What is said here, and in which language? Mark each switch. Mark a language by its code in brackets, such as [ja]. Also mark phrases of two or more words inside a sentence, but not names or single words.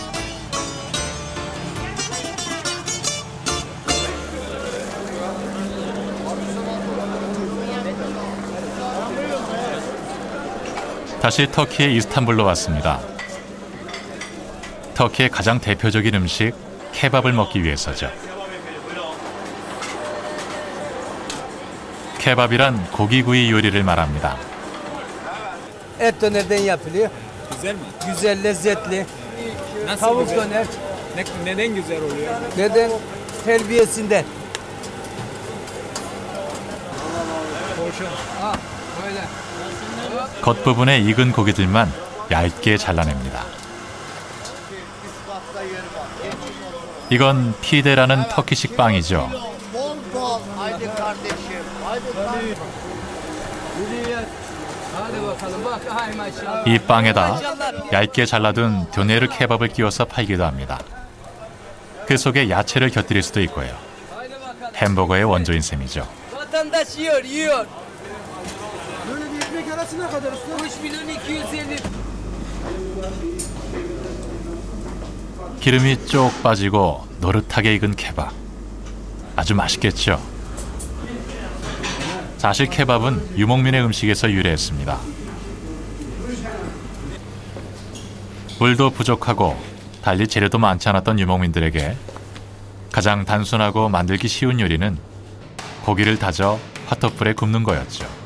[ko] 다시 터키의 이스탄불로 왔습니다. 터키의 가장 대표적인 음식 케밥을 먹기 위해서죠. 케밥이란 고기구이 요리를 말합니다. [tr] Et dönerden yapılıyor. Güzel mi? Güzel, lezzetli. Nasıl Tavuk güzel? döner. Neden güzel oluyor? Neden? Terbiyesinden. [ko] 아, [tr] böyle. [ko] 겉부분에 익은 고기들만 얇게 잘라냅니다. 이건 피데라는 터키식 빵이죠. 이 빵에다 얇게 잘라둔 드네르 케밥을 끼워서 팔기도 합니다. 그 속에 야채를 곁들일 수도 있고요. 햄버거의 원조인 셈이죠. [tr] Vatandaş yiyor, yiyor. Böyle bir ekmek arasına kadar usta. 3.250.000. [ko] 기름이 쪽 빠지고 노릇하게 익은 케밥. 아주 맛있겠죠? 사실 케밥은 유목민의 음식에서 유래했습니다. 물도 부족하고 달리 재료도 많지 않았던 유목민들에게 가장 단순하고 만들기 쉬운 요리는 고기를 다져 화토불에 굽는 거였죠.